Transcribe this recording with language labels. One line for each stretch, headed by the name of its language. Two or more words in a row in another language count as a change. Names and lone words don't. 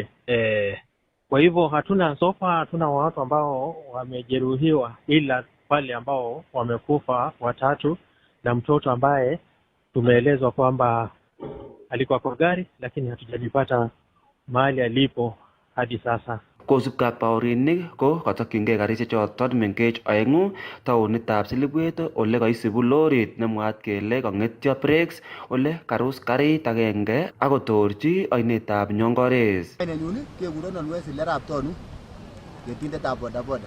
Swahili: Kwa hivyo hatuna watu ambao wamejeruhiwa, ila wale ambao wamekufa watatu na mtoto ambaye tumeelezwa kwamba alikuwa kwa gari, lakini hatujapata mahali alipo hadi sasa.
Kalenjin: Kosubkei ak baorinik ko katokyingei karisiek choton mengech oengu taonitab Silibwet ole kaisibu lorit nemwaat kele kangetyo brakes ole karus karit agenge akotorchi oinetab Nyongores. Ainenyun kekurenon Wesilerab Tonu, ketindetab bodaboda.